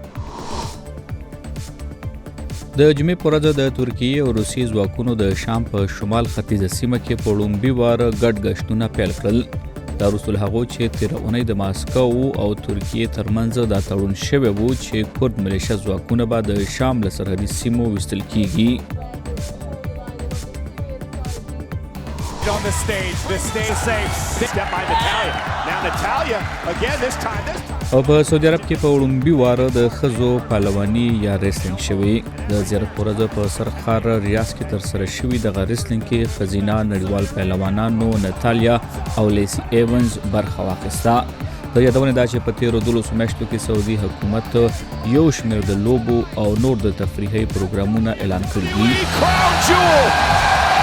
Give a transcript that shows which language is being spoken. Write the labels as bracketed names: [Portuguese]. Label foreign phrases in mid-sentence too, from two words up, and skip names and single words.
[Pashto] د جمعې پر ورځ د ترکيې او روسې ځواکونو د شام په شمال ختيزه سيمه کې په ړومبي وار ګډ ګشتونه پیل کړل. دا وروسته له هغو چې تېره اونۍ د ماسکو او ترکیې ترمنځ دا تړون شوی و چې کورد ملیشه ځواکونه به د شام له سرحدي سیمو ویستل کیږي. [English] On the stage safe. Step by Natalia. Now Natalia again this time. [Pashto] او په سعودي عرب کې په ړومبي وار د ښځو پهلواني یا رسلېنګ شوی. د زیارت پر ورځ په سرخار ریاض کې ترسره شوي دغه رسلېنګ کې ښځینه نړیوال پهلوانانو ناتالیا او لیسي ایونز برخه واخیسته. د یادونه دا چې په تیرو 12 میاشتو کې سعودي حکومت یو شمېر د لوبو او نور د تفریحي پروګرامونه اعلان کړي دي.